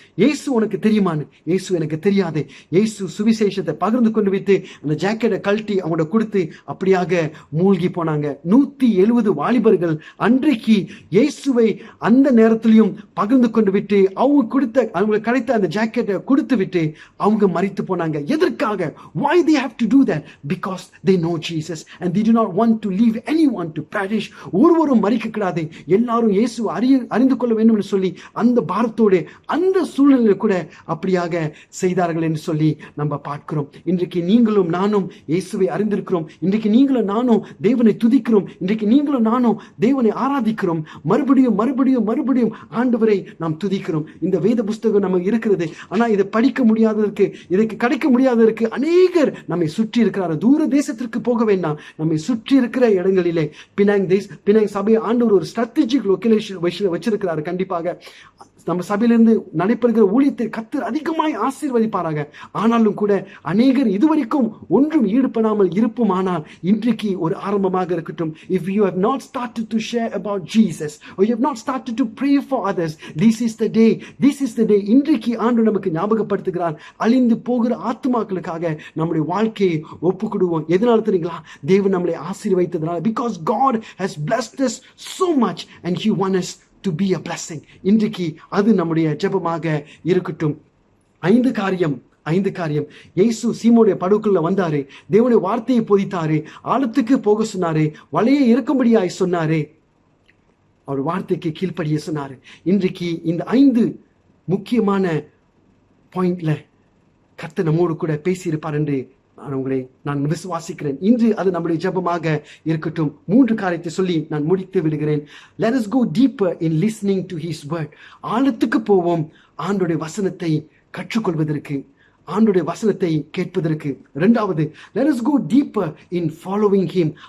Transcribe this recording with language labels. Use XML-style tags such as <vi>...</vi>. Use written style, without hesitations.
<ta>இயேசு உனக்கு தெரியுமான்னு. இயேசு எனக்கு தெரியாது. இயேசு சுவிசேஷத்தை பகிர்ந்து கொண்டு வைத்து அந்த ஜாக்கெட்டை கழட்டி அவங்களோட கொடுத்து அப்படியாக மூழ்கி போனாங்க. 170 வாலிபர்கள் அன்றைக்கு இயேசுவை அந்த நேரத்திலையும் பகிர்ந்து கொண்டு விட்டு அவங்களுக்கு கிடைத்த அந்த ஜாக்கெட்டை கொடுத்து விட்டு அவங்க மரித்து போனாங்க. எதற்காக?</ta> <en>Why they have to do that? Because they know Jesus and they do not want to leave anyone to perish.</en> <ta>ஒருவரும் மரிக்க கிடையாது, எல்லாரும் இயேசு அறிந்து கொள்ள வேண்டும் என்று சொல்லி அந்த பாரத்தோடு அந்த சூழ்நிலையில கூட அப்படியாக செய்தார்கள் என்று சொல்லி நம்ம பார்க்கிறோம். இன்றைக்கு நீங்களும் நானும் இயேசுவை அறிந்திருக்கிறோம். இன்றைக்கு நீங்களும் நானும் தேவனை துதிக்கிறோம். இன்றைக்கு நீங்களும் நானும் தேவனை ஆராதிக்கிறோம். மறுபடியும் மறுபடியும் மறுபடியும் ஆண்டவரை நாம் துதிக்கிறோம். இந்த வேத புஸ்தகம் நமக்கு இருக்கிறது. ஆனா இதை படிக்க முடியாததற்கு, இதற்கு கிடைக்க முடியாததற்கு அநேகர் நம்மை சுற்றி இருக்கிறார். தூர தேசத்திற்கு போக வேண்டாம், நம்மை சுற்றி இருக்கிற இடங்களிலே பினாங் சபையை ஆண்டவர் ஒரு ஸ்ட்ராட்டஜிக் லொகேஷன் வச்சிருக்கிறார். கண்டிப்பாக நம்ம சபையிலிருந்து நடைபெறுகிற ஊழியத்தை கர்த்தர் அதிகமாய் ஆசீர்வதிப்பாராக. ஆனாலும் கூட அநேகர் இதுவரைக்கும் ஒன்றும் ஈடுபடாமல் இருப்புமானால் இன்றைக்கு ஒரு ஆரம்பமாக இருக்கட்டும்.</ta> <en>If you have not started to share about Jesus or you have not started to pray for others, this is the day.</en> <ta>இன்றைக்கு ஆண்டு நமக்கு ஞாபகப்படுத்துகிறார். அழிந்து போகிற ஆத்துமாக்களுக்காக நம்முடைய வாழ்க்கையை ஒப்புக்கொடுவோம். எதனால தெரியுங்களா? தேவன் நம்மளை ஆசீர்வதித்ததனால.</ta> <en>Because God has blessed us so much and He wants us to be a blessing.</en> <ta>இன்றைக்கு அது நம்முடைய ஜெபமாக இருக்கட்டும். ஐந்து காரியம். இயேசு சீமோனுடைய படகுக்குள்ள வந்தாரு, தேவனுடைய வார்த்தையை போதித்தாரு, ஆழத்துக்கு போக சொன்னாரு, வலையை இருக்கும்படியாய் சொன்னாரு, அவர் வார்த்தைக்கு கீழ்ப்படிய சொன்னாரு. இன்றைக்கு இந்த 5 முக்கியமான பாயிண்ட்ல கர்த்தர் நம்மோடு கூட பேசியிருப்பார் என்று நான் விசுவாசிக்கிறேன். இன்று அது நம்முடைய ஜெபமாக இருக்கட்டும். 3 காரியத்தை சொல்லி நான் முடித்து விடுகிறேன்.</ta> <en>Let us go deeper in listening to His word.</en> <ta>ஆழத்துக்கு போவோம் ஆண்டவருடைய வசனத்தை கற்றுக்கொள்வதற்கு, ஆண்டவருடைய வசனத்தை கேட்பதற்கு.</ta> <en>2வது, let us go deeper in following Him.</en>